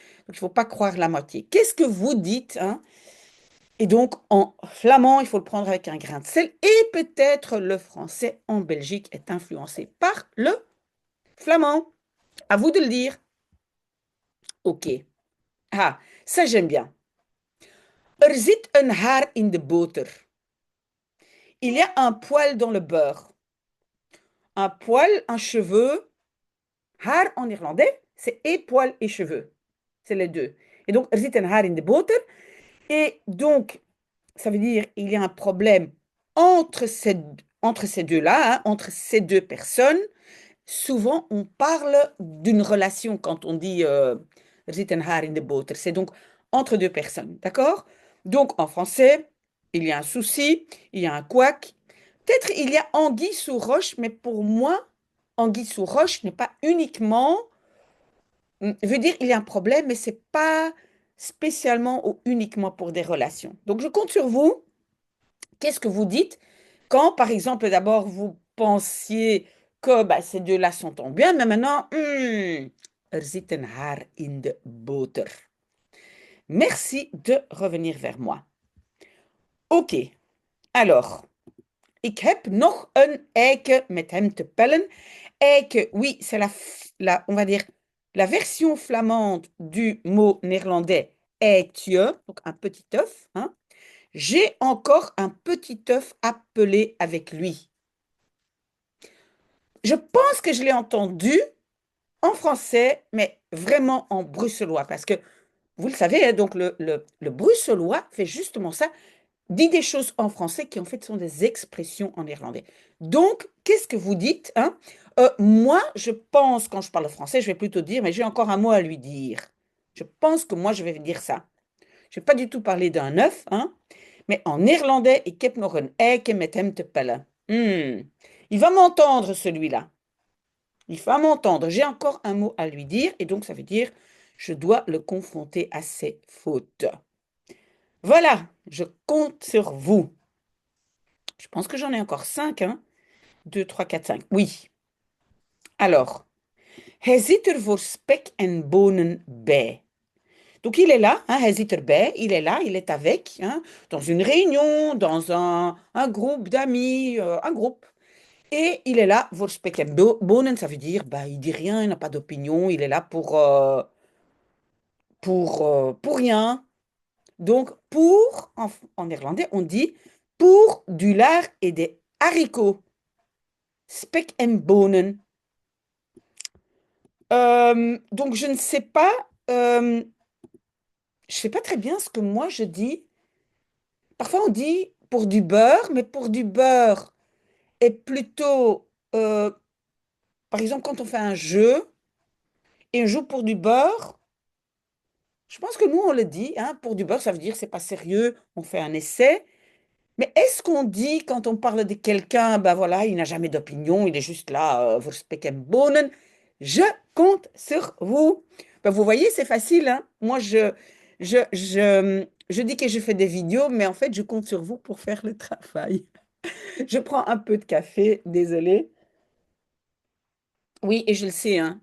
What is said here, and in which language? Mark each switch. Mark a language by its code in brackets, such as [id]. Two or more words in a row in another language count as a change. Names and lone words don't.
[fr] Donc, il ne faut pas croire la moitié. Qu'est-ce que vous dites, hein? Et donc, en flamand, il faut le prendre avec un grain de sel. Et peut-être le français en Belgique est influencé par le flamand. À vous de le dire. OK. Ah, ça j'aime bien. [nl] Er zit een haar in de boter. [fr] Il y a un poil dans le beurre. Un poil, un cheveu. Haar en néerlandais, c'est et poil et cheveux. C'est les deux. Et donc, [nl] er zit een haar in de boter. [fr] Et donc, ça veut dire il y a un problème entre ces deux-là, hein, entre ces deux personnes. Souvent, on parle d'une relation quand on dit [nl] er zit een haar in de boter. [fr] C'est donc entre deux personnes, d'accord? Donc, en français, il y a un souci, il y a un couac. Peut-être il y a anguille sous roche, mais pour moi, anguille sous roche n'est pas uniquement, veut dire il y a un problème, mais c'est pas spécialement ou uniquement pour des relations. Donc, je compte sur vous. Qu'est-ce que vous dites quand, par exemple, d'abord, vous pensiez que bah, ces deux-là s'entendent bien, mais maintenant, [nl] er zit een haar in de boter. [fr] Merci de revenir vers moi. OK, alors, [nl] ik heb nog een eike met hem te pellen. [fr] Eike, oui, c'est on va dire, la version flamande du mot néerlandais eitje, donc un petit œuf, hein. J'ai encore un petit œuf à peler avec lui. Je pense que je l'ai entendu en français, mais vraiment en bruxellois, parce que vous le savez, hein, donc le bruxellois fait justement ça, dit des choses en français qui en fait sont des expressions en néerlandais. Donc, qu'est-ce que vous dites, hein? Moi, je pense, quand je parle français, je vais plutôt dire, mais j'ai encore un mot à lui dire. Je pense que moi, je vais dire ça. Je ne vais pas du tout parler d'un œuf, hein, mais en néerlandais, [nl] ik heb nog een eike met hem te pellen. [fr] Il va m'entendre, celui-là. Il va m'entendre. J'ai encore un mot à lui dire, et donc ça veut dire, je dois le confronter à ses fautes. Voilà, je compte sur vous. Je pense que j'en ai encore 5, hein. 2, 3, 4, 5. Oui. Alors, [nl] hij zit er voor spek en bonen bij. [fr] Donc il est là, hein, [nl] hij zit erbij, [fr] il est là, il est avec, hein, dans une réunion, dans un groupe d'amis, un groupe. Et il est là, [nl] voor spek en bonen, [fr] ça veut dire, bah, il dit rien, il n'a pas d'opinion, il est là pour rien. Donc, en néerlandais, on dit pour du lard et des haricots. [nl] Spek en bonen. [fr] Donc, je ne sais pas, je sais pas très bien ce que moi je dis. Parfois, on dit pour du beurre, mais pour du beurre est plutôt, par exemple, quand on fait un jeu et on joue pour du beurre, je pense que nous, on le dit, hein, pour du beurre, ça veut dire c'est pas sérieux, on fait un essai. Mais est-ce qu'on dit quand on parle de quelqu'un, ben voilà, il n'a jamais d'opinion, il est juste là, [nl] voor spek en bonen. [fr] Je compte sur vous. Ben, vous voyez, c'est facile, hein. Moi, je dis que je fais des vidéos, mais en fait, je compte sur vous pour faire le travail. Je prends un peu de café, désolé. Oui, et je le sais, hein.